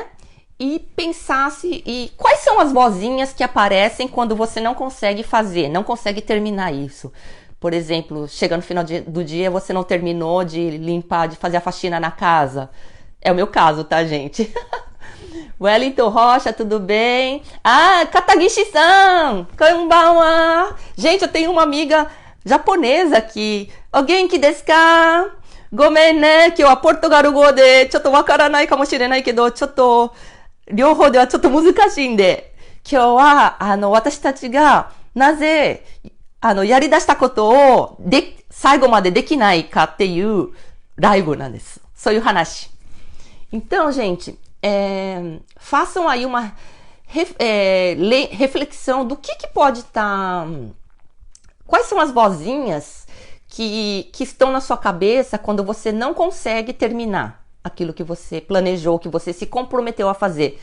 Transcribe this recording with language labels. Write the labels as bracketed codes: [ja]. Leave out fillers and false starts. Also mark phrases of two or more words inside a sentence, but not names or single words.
[pt] E pensasse quais são as vozinhas que aparecem quando você não consegue fazer, não consegue terminar isso. Por exemplo, chega no final do dia, você não terminou de limpar, de fazer a faxina na casa. É o meu caso, tá, gente? Wellington Rocha, tudo bem? [ja] Katagishi-san! Konbanwa! [pt] Gente, eu tenho uma amiga japonesa aqui. [ja] お元気ですか？ごめんね、今日はポルトガル語でちょっとわからないかもしれないけど、ちょっと両方ではちょっと難しいんで、今日は、私たちが、なぜ、やり出したことを、最後までできないかっていうライブなんです。そういう話。 [pt] Então, gente, façam aí uma reflexão do que pode estar... Quais são as vozinhas que estão na sua cabeça quando você não consegue terminar aquilo que você planejou, que você se comprometeu a fazer.